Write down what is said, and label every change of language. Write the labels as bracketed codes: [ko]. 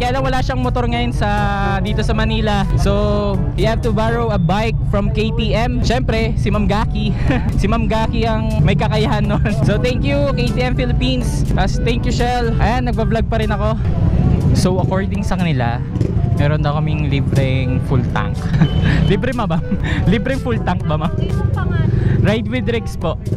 [tl] Kaya lang wala siyang motor ngayon dito sa Manila. [en] So, you have to borrow a bike from KTM. [tl] Siyempre, si Ma'am Gaki. Si Ma'am Gaki ang may kakayahan nun. [en] So, thank you KTM Philippines. Thank you Shell. [tl] Ayan, nag-vlog pa rin ako. So, according sa kanila, meron daw kaming libreng full tank. Libre ma ba? Libreng full tank ba ma? [en] Ride with Rex [tl] po.